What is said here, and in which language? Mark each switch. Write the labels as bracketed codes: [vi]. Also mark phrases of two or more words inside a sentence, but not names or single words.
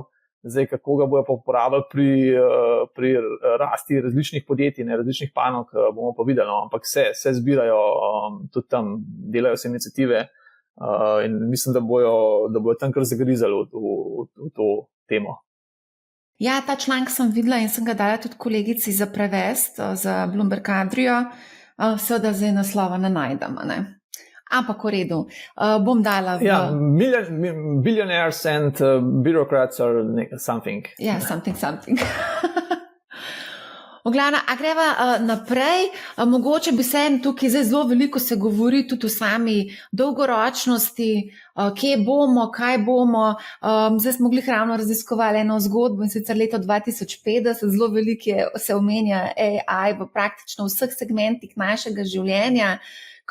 [sl] Zdaj, kako ga bojo pa uporabljali pri rasti različnih podjetij, različnih panog, bomo pa videli, ampak se zbirajo, tudi tam delajo se iniciative in mislim, da bojo tam kar zagrizali v to temo. Ja, ta članek sem videla in sem ga dala tudi kolegici za prevest, za Bloomberg Adrio, seveda zdaj naslova ne najdemo, Ampak v redu, bom dala v... Ja, [en] billionaires and bureaucrats or something. Ja, something. [sl] V glavnem, a greva naprej, mogoče bi se tukaj zdaj zelo veliko se govori tudi o sami dolgoročnosti, kje bomo, kaj bomo. Zdaj smo glih ravno raziskovali eno zgodbo in sicer leto 2050, zelo veliko se omenja AI v praktično vseh segmentih našega življenja.